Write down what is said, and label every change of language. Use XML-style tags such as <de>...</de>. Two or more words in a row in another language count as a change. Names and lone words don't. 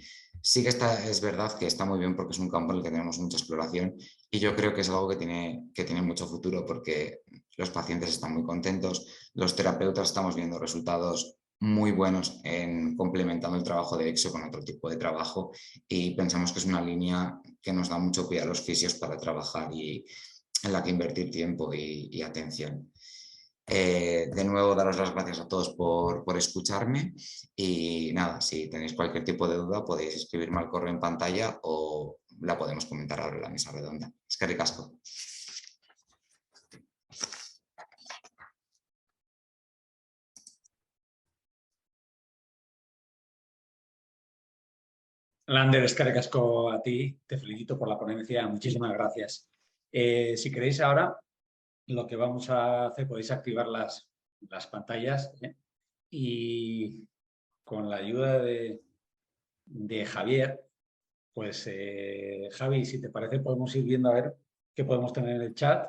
<es>Sí que es verdad que está muy bien porque es un campo en el que tenemos mucha exploración y yo creo que es algo que tiene mucho futuro porque los pacientes están muy contentos, los terapeutas estamos viendo resultados muy buenos en complementando el trabajo de exo con otro tipo de trabajo y pensamos que es una línea que nos da mucho pie a los fisios para trabajar y en la que invertir tiempo y atención. De nuevo, daros las gracias a todos por escucharme y nada, si tenéis cualquier tipo de duda podéis escribirme al correo en pantalla o la podemos comentar ahora en la mesa redonda.</es> <eu>Eskerrik asko.</eu> <es>Lander,</es> <eu>eskerrik asko</eu> <es>a ti, te felicito por la ponencia, muchísimas gracias. Si queréis ahora, lo que vamos a hacer, podéis activar las pantallas y con la ayuda de Javier, pues Javi, si te parece podemos ir viendo a ver qué podemos tener en el chat.</es>